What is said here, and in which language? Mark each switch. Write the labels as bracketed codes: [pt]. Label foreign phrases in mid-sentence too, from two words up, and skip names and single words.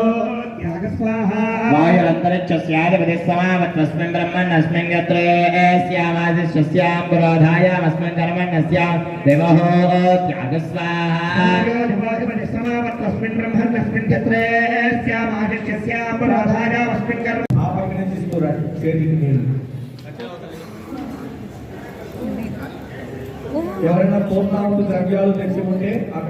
[sa] वायुरन्तरिक्षस्याधिपतिः समावत्वस्मिन् ब्रह्मण्यस्मिन् यत्रे स्यामादिश्यस्यां पुरोधायामस्मिन् कर्मण्यस्यां देवः त्यागस्वाहा समावत्वस्मिन् ब्रह्मण्यस्मिन् यत्रे स्यामादिश्यस्यां पुरोधायामस्मिन् कर्म आपकने [te] తీసుకురండి చేతికి నీళ్ళు ఎవరైనా పూర్ణాహుతి ద్రవ్యాలు తెచ్చి ఉంటే అక్కడ